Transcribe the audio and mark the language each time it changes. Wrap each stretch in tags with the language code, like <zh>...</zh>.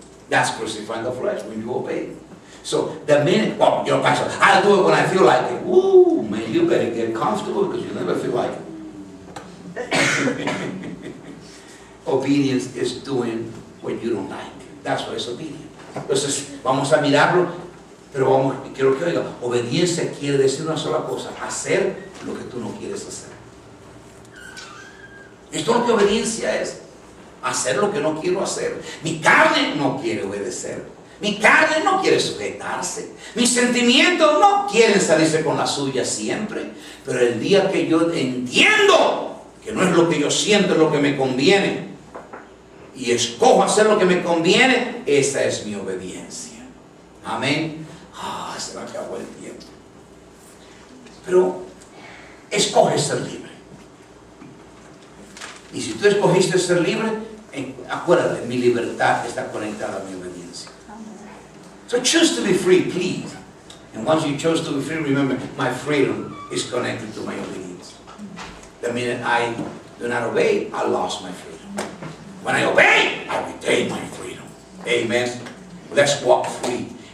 <en>That's crucifying the flesh, when you obey. So the minute, your pastor, I'll do it when I feel like it. Woo, man, you better get comfortable because you never feel like it. Obedience is doing what you don't like. That's why it's obedience.</en> <es>Entonces, vamos a mirarlo, pero quiero que oiga, obediencia quiere decir una sola cosa, hacer lo que tú no quieres hacer. Esto es lo que obediencia es. Hacer lo que no quiero hacer. Mi carne no quiere obedecer. Mi carne no quiere sujetarse. Mis sentimientos no quieren salirse con la suya siempre. Pero el día que yo entiendo que no es lo que yo siento, es lo que me conviene, y escojo hacer lo que me conviene, esa es mi obediencia. Amén. Se me acabó el tiempo. Pero escoge ser libre. Y si tú escogiste ser libre, acuérdate, mi libertad está conectada a mi obediencia.</es> <en>So choose to be free, please. And once you chose to be free, remember, my freedom is connected to my obedience. The minute I do not obey, I lost my freedom. When I obey, I retain my freedom. Amen. Let's walk free.</en>